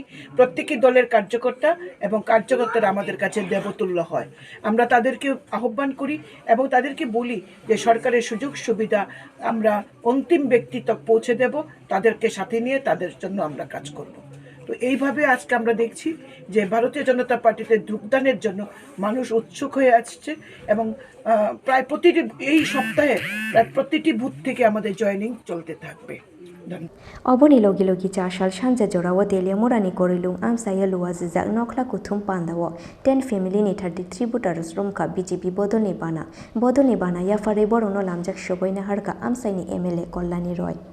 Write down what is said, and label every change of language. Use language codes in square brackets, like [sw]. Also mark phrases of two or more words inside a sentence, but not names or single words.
[bn] প্রত্যেকটি দলের কার্যকর্তা এবং কার্যকর্তারা আমাদের কাছে দেবতুল্য হয় আমরা তাদেরকে আহ্বান করি এবং তাদেরকে বলি যে সরকারের সুযোগ সুবিধা আমরা অন্তিম ব্যক্তি তক পৌঁছে দেব তাদেরকে সাথে নিয়ে তাদের জন্য আমরা কাজ করব তো এইভাবে আজকে আমরা দেখছি যে ভারতীয় জনতা পার্টিতে যোগদানের জন্য মানুষ উৎসুক হয়ে আসছে এবং প্রায় প্রতিটি এই সপ্তাহে প্রায় প্রতিটি বুথ থেকে আমাদের জয়েনিং চলতে থাকবে [trp] Oboni logi logi chashal shanja jorawa Teliamura ni korilung Amchaio Luazizak nokla kuthum pandawo 10 family ni 33 voters Romkha BJP Bodolni Bana yafarai borono lamjak shogoina harka Amchaini MLA Kolnani Roy